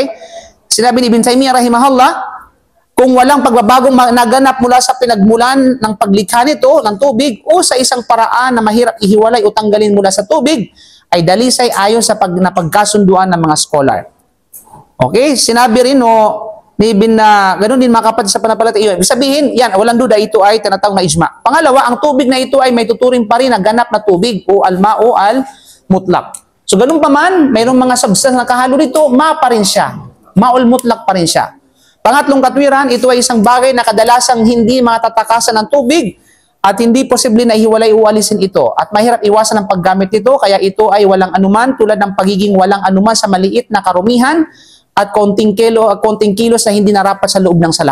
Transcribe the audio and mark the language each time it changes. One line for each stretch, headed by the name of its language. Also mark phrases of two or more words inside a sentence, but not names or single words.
Filipino: Sinabi ni Ibn Taymiyyah rahimahullah, kung walang pagbabagong naganap mula sa pinagmulan ng paglikha nito ng tubig o sa isang paraan na mahirap ihiwalay o tanggalin mula sa tubig, ay dalisay ayon sa napagkasunduan ng mga scholar. Okay? Sinabi rin ni Ibn na ganoon din mga kapatid sa pananampalataya. Ibig sabihin, yan, walang duda, ito ay tinatawag na ijma. Pangalawa, ang tubig na ito ay may tuturing pa rin na ganap na tubig o
Arabic: الماء المطلق.
Filipino: So ganun pa man, mayroong mga substance na kahalo dito, ma pa rin siya.
Arabic: ماء مطلق
Filipino: pa rin siya. Pangatlong katwiran, ito ay isang bagay na kadalasang hindi matatakasan ng tubig at hindi posible na ihiwalay o alisin ito. At mahirap iwasan ang paggamit nito, kaya ito ay walang anuman tulad ng pagiging walang anuman sa maliit na karumihan at konting kilos na hindi narapat sa loob ng sala.